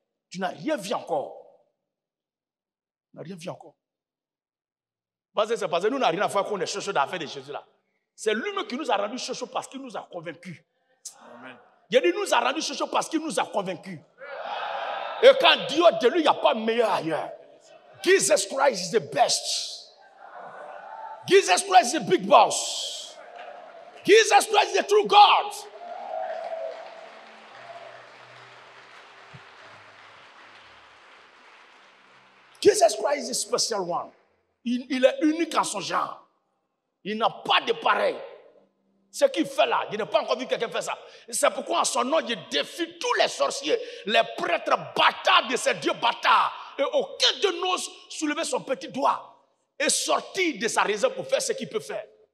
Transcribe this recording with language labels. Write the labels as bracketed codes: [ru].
[fr] Tu n'as rien vu encore. Tu n'as rien vu encore. Parce que c'est parce que nous n'avons rien à faire qu'on est chaud d'affaires de Jésus là. C'est lui-même qui nous a rendu chaud parce qu'il nous a convaincus. Amen. Il a dit, nous a rendu chaud parce qu'il nous a convaincus. Et quand Dieu de lui, il n'y a pas meilleur ailleurs. [en] Jesus Christ is the best. Jesus Christ is the big boss. Jesus Christ is the true God. Jesus Christ is a special one. [fr] Il est unique en son genre. Il n'a pas de pareil. Ce qu'il fait là, je n'ai pas encore vu quelqu'un faire ça. C'est pourquoi en son nom, je défie tous les sorciers, les prêtres bâtards de ces dieux bâtards. Et aucun de n'ose soulever son petit doigt et sortir de sa raison pour faire ce qu'il peut faire.